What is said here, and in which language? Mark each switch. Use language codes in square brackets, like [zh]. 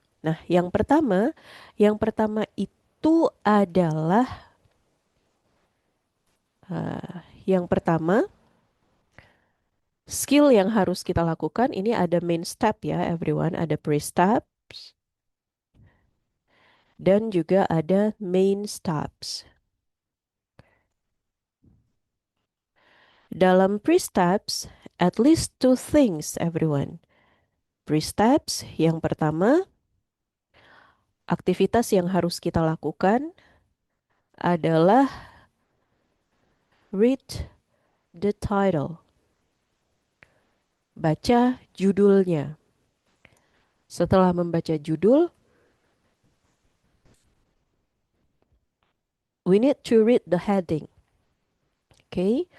[id] Nah, yang pertama itu adalah yang pertama Skill yang harus kita lakukan ini ada main step ya everyone, ada pre-steps dan juga ada main steps. Dalam pre-steps, [en] at least two things everyone. [id] Pre-steps yang pertama, aktivitas yang harus kita lakukan adalah [en] read the title. [id] Baca judulnya. Setelah membaca judul, [en] we need to read the heading. [id] Oke, okay?